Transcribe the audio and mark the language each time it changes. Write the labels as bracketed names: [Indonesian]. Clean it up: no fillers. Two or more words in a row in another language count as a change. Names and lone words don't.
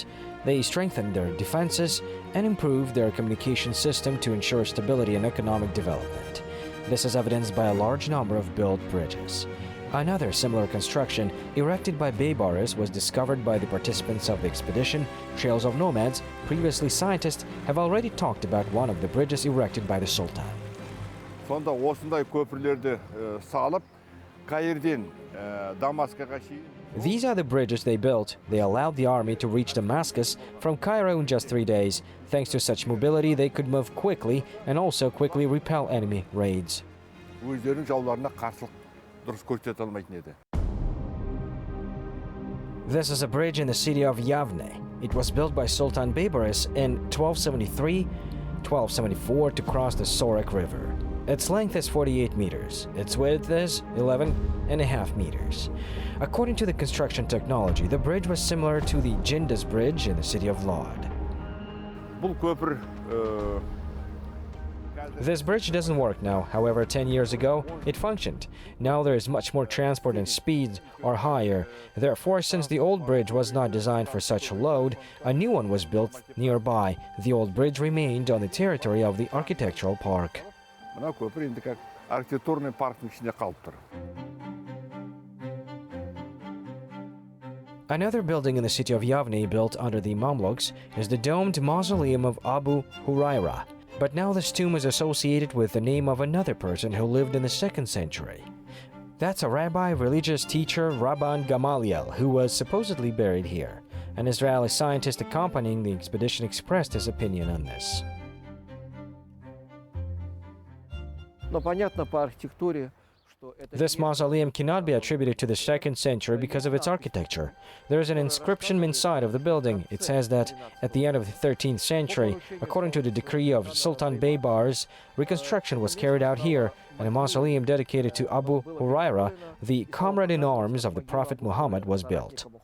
[English] They strengthened their defenses and improved their communication system to ensure stability and economic development. This is evidenced by a large number of built bridges. Another similar construction, erected by Beibarys, was discovered by the participants of the expedition, Trails of Nomads. Previously, scientists have already talked about one of the bridges erected by the Sultan. [Kazakh] Sonda осындай көпірлерді салып, Каирден Дамаскаға шейін. [English] These are the bridges they built. They allowed the army to reach Damascus from Cairo in just 3 days. Thanks to such mobility, they could move quickly and also quickly repel enemy raids. [Kazakh] Өздерінің жауларына қарсылық дұрыс көрсете алмайтын еді. [English] This is a bridge in the city of Yavne. It was built by Sultan Beibarys in 1273-1274 to cross the Sorek River. Its length is 48 meters. Its width is 11.5 meters. According to the construction technology, the bridge was similar to the Jindus Bridge in the city of Lod. [Kazakh] Бұл көпір [English] This bridge doesn't work now. However, 10 years ago, it functioned. Now there is much more transport and speeds are higher. Therefore, since the old bridge was not designed for such a load, a new one was built nearby. The old bridge remained on the territory of the architectural park. [Kazakh] мына көпір енді [Russian] как архитектурный [Kazakh] парктың ішінде қалып тұр. [English] Another building in the city of Yavne built under the Mamluks is the domed mausoleum of Abu Huraira. But now this tomb is associated with the name of another person who lived in the 2nd century. That's a rabbi, religious teacher, Rabban Gamaliel, who was supposedly buried here. An Israeli scientist accompanying the expedition expressed his opinion on this. [Russian] Но понятно по архитектуре, что это [English] This mausoleum cannot be attributed to the 2nd century because of its architecture. There is an inscription inside of the building. It says that at the end of the 13th century, according to the decree of Sultan Beibarys, reconstruction was carried out here, and a mausoleum dedicated to Abu Huraira, the comrade-in-arms of the Prophet Muhammad, was built.